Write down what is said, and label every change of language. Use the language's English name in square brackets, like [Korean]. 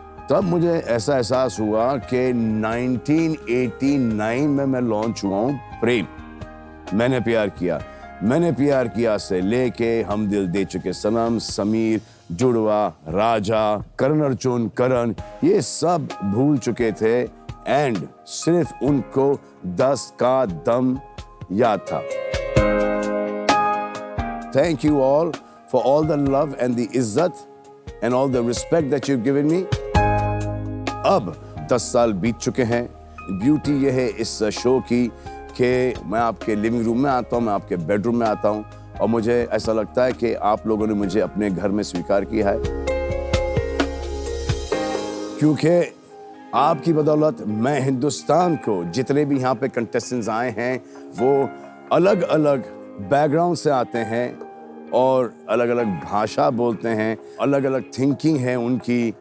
[Hindi] तब मुझे ऐसा एहसास हुआ कि 1989 में मैं लॉन्च हुआ हूँ प्रेम, मैंने प्यार किया से लेके हम दिल दे चुके सनम, समीर, जुड़वा, राजा, करण अर्जुन, करण, ये सब भूल चुके थे एंड सिर्फ उनको 10 का दम याद था। [English] Thank you all for all the love and the इज्जत and all the respect that you've given me. [Hindi] अब 10 साल बीत चुके हैं। ब्यूटी ये है इस शो की कि मैं आपके लिविंग रूम में आता हूँ, मैं आपके बेडरूम में आता हूँ और मुझे ऐसा लगता है कि आप लोगों ने मुझे अपने घर में स्वीकार किया है, क्योंकि आपकी बदौलत मैं हिंदुस्तान को, जितने भी यहाँ पे कंटेस्टेंट्स आए हैं वो अलग अलग बैकग्राउंड से आते हैं और अलग अलग भाषा बोलते हैं, अलग अलग थिंकिंग है उनकी।